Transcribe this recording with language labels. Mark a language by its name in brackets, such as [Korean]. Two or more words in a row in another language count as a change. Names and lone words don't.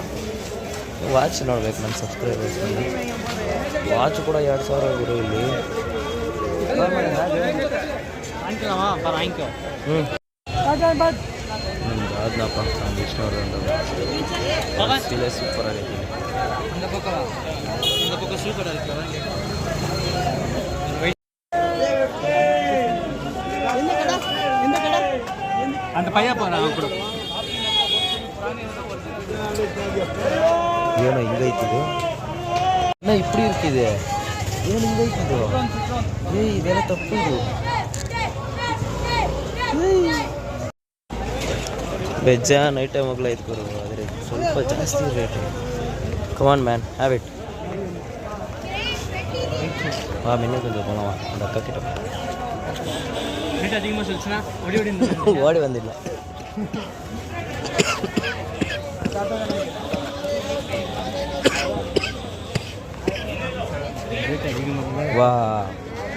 [Kannada] ವಾಚ್ ನೋಡ್ಬೇಕು ನಮ್ಮ ಸಬ್ಸ್ಕ್ರೈಬರ್ಸ್. ವಾಚ್ ಕೂಡ 2,000 ಗುರು ಇಲ್ಲಿ. ಅದನ್ನಪ್ಪ ನಮ್ಗೆ ಇಷ್ಟ ನೋಡಿದ್ರೆ ಸೂಪರ್ ಆಗೈತಿ. [Tamil] அந்த பையன் போறான் கூட. [Kannada] ಏನೋ ಹಿಂಗೈತಿದು, ಇನ್ನ ಇಪ್ಪಡಿ ಇರ್ತಿದೆ. ಏನು ಹಿಂಗೈತಿದು? ಇದೆಲ್ಲ ತಪ್ಪು. ಇದು ಬೇಜಾನ್ ಐಟಮ್ಗಳು ಐತೆ ಗುರು, ಆದರೆ ಸ್ವಲ್ಪ ಜಾಸ್ತಿ ರೇಟು. [English] Come on man, have it. [Tamil] ಮಿನ್ನೆ கொஞ்சம் போனவா அந்த அக்கா கிட்ட அதிகமாக சொல்லிச்சுன்னா ஓடி வந்துடல. வா